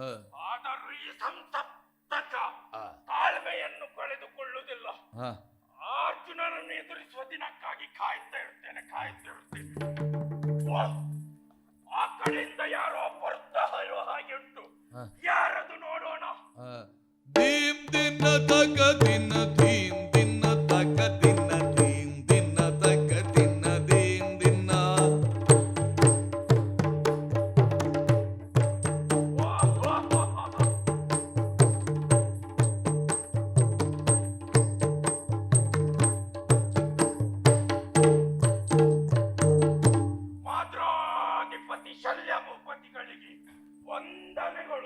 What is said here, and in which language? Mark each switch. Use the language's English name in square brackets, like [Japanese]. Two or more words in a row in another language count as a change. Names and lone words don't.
[Kannada] ಆದರೂ ಈ ಸಂಸಪ್ತಕ ಆ, ತಾಳ್ಮೆಯನ್ನು ಕಳೆದುಕೊಳ್ಳುವುದಿಲ್ಲ. ಹ. ಅರ್ಜುನನನ್ನು ಎದುರಿಸುವ ದಿನಕ್ಕಾಗಿ ಕಾಯ್ತಾ ಇರ್ತೇನೆ. ವಾಹ್! ಆ ಕಡೆಯಿಂದ ಯಾರೋ ಬರ್ತಾ ಇರೋ ಹಾಗೆ ಉಂಟು. ಹ. ಯಾರದು ನೋಡೋಣ. ಆ. ಧೀಂ ದಿನ ತಕ ದಿನ ಧೀಂ ದಿನ ತಕ ದಿನ ಧೀಂ ದಿನ ತಕ ದಿನ ಧೀಂ ದಿನ. ವಾಹ್, ವಾಹ್, ವಾಹ್, ವಾಹ್. ಮಾದ್ರಾಧಿಪತಿ ಶಲ್ಯ ಭೂಪತಿಗಳಿಗೆ ವಂದನೆಗಳು.